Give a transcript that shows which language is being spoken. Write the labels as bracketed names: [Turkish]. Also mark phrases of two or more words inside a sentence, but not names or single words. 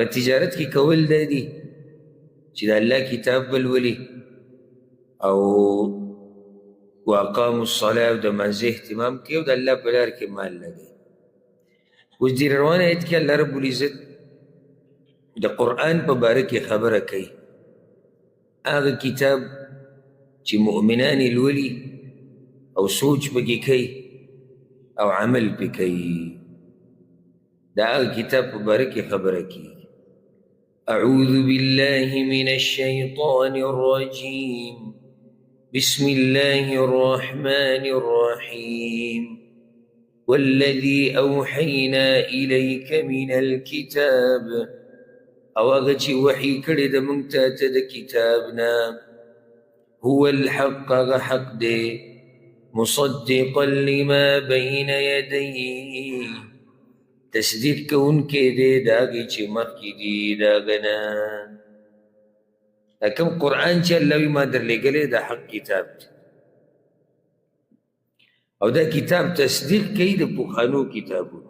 [Pashto] تجارت کې کول دا دي چې د الله کتاب ولولي او [Arabic] واقاموا الصلاة [Pashto] او د مانځه اهتمام کوي او د الله په لار کې مال لګوي اوس دې روانه ایت کې الله رب العزت د قرآن په باره کې خبره کوي هغه کتاب چې مؤمنان یې لولي او سوچ پکې کوي او عمل پې کوي دا هغه کتاب په باره کې خبره کیږي. [Arabic] اعوذ بالله من الشیطان الرجیم بسم الله الرحمن الرحیم والذي اوحینا الیک من الكتاب [Pashto] او هغه چې وحی کړی د موږ ته د کتاب نه [Arabic] هو الحق [Pashto] هغه حق دی [Arabic] مصدقا لما بین یدیه [Pashto] تصدیق کوونکی دی د هغې چې مخکې دي د هغه نه. دا کوم قرآن چې الله وي ما درلېږلی دا حق کتاب دی او دا کتاب تصدیق کوي د پخوانو کتابونو.